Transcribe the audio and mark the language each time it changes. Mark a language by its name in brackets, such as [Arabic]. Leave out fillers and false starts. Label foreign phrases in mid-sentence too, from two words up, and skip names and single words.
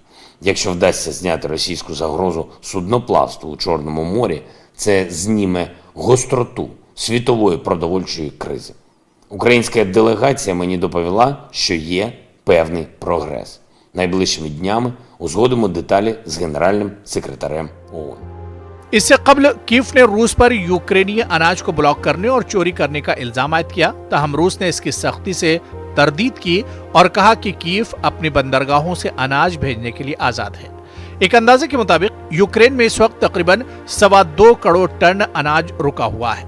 [Ukrainian] Якщо вдасться зняти російську загрозу судноплавству у Чорному морі, це зніме гостроту світової продовольчої кризи. Українська делегація мені доповіла, що є певний прогрес. Найближчими днями узгодимо деталі з генеральним секретарем ООН. [Urdu] اس سے قبل کیف نے روس پر یوکرینی اناج کو بلاک کرنے اور چوری کرنے کا الزام عائد کیا. تاہم روس نے اس کی سختی سے تردید کی اور کہا کہ کیف اپنی بندرگاہوں سے اناج بھیجنے کے لیے آزاد ہے. ایک اندازے کے مطابق یوکرین میں اس وقت تقریباً 2.25 کروڑ ٹن اناج رکا ہوا ہے.